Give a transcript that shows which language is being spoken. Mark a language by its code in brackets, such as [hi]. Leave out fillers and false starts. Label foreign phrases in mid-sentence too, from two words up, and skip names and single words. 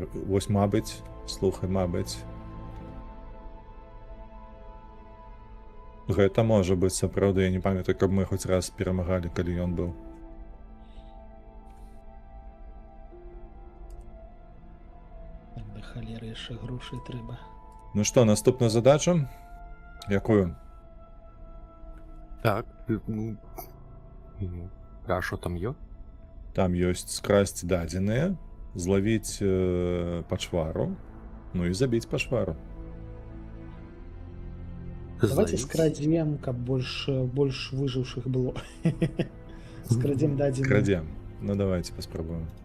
[be] Вось, мабыць, слухай, мабыць. Гэта можа быць сапраўды, я не памятаю, каб мы хоць раз перамагалі, калі ён быў. Да халеры яшчэ грошай трэба. Ну што, наступную задачу? Якую? [uk] Так. А що там є? [be] Там ёсць скрасці дадзеныя, злавіць пачвару, ну і забіць пачвару. Давайте скрадзем, каб больш выжыўшых было. Скрадзем дадзены. Крадзем. Ну давайте паспрабуем.